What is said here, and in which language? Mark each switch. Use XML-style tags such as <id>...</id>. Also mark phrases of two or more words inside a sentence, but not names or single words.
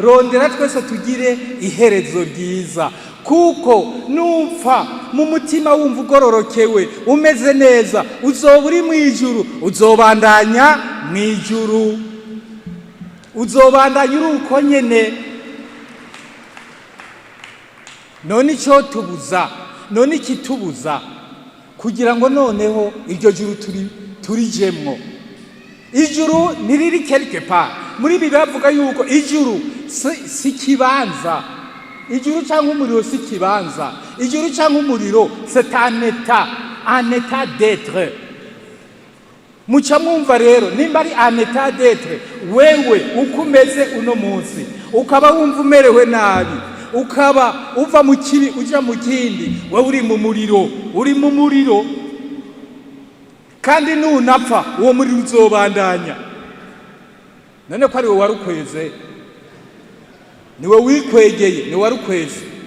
<rn>rondera twese tugire iherezo ryiza, kuko nupfa mu mutima wumva ugororokewe umeze neza, uzoba uri mu ijuru, uzobandanya mu ijuru, uzobandanya uri uko nyene. None icyo tubuza, none ikitubuza kugira ngo noneho iryo juru turijemwo. Ijuru ntiriri</rn> <fr>quelque part.</fr> <rn>Muri Bibiliya bavuga yuko ijuru si kibanza, ijuru cyangwa umuriro si kibanza, ijuru cyangwa umuriro</rn> <fr>c'est un état d'être.</fr> <rn>Muca mwumva rero nimba ari</rn> <fr>un état d'être,</fr> <rn>wewe uko umeze uno munsi ukaba wumva umerewe nabi, ukaba uva mu kibi uja mu kindi, wewe uri mu muriro, uri mu muriro, kandi nunapfa uwo muriro uzobandanya. None ko ari wowe warukweze, niwe wikwegeye, niwe warukweze.</rn>